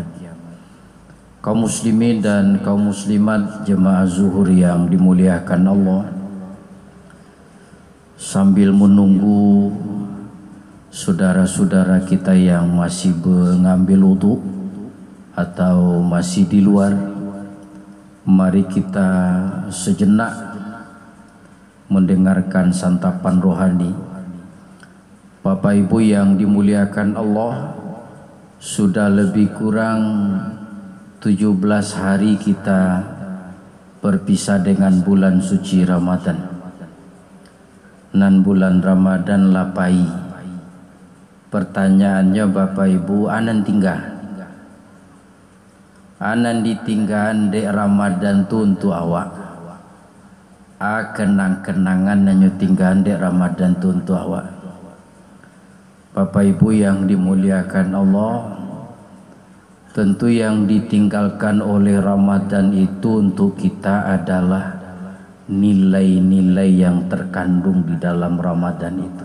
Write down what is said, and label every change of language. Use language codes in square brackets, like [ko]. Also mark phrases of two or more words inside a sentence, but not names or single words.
[id] Kaum muslimin dan kaum muslimat jemaah zuhur yang dimuliakan Allah, sambil menunggu saudara-saudara kita yang masih mengambil wudu atau masih di luar, mari kita sejenak mendengarkan santapan rohani. Bapak Ibu yang dimuliakan Allah, sudah lebih kurang 17 hari kita berpisah dengan bulan suci Ramadan. [min] Nan bulan Ramadan lapai. [id] Pertanyaannya Bapak Ibu, [min] anan tinggal? Anan ditinggal dek Ramadan tu untuk awak. Kenang-kenangan nanyo tinggal dek Ramadan tu untuk awak. [id] Bapak Ibu yang dimuliakan Allah, tentu yang ditinggalkan oleh Ramadan itu untuk kita adalah nilai-nilai yang terkandung di dalam Ramadan itu.